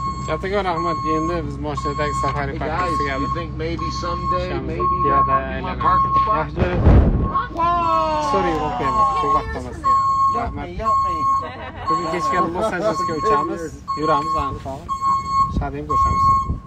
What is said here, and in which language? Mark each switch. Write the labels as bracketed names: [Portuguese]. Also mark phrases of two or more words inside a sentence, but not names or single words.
[Uzbek] Kattakon rahmat. Endi biz mashinadagi safari [English] Hey [Uzbek] parkiga [English] guys, [Uzbek] keldik. [English] you think maybe someday, maybe Yeah, that might be my I- parking spot? Sorry, [Uzbek] o'qiymiz. Shu vaqtimiz. Rahmat. Bugun kechga Los Anjelesga uchamiz. Yuramiz aniq. Shadem ko'rishamiz.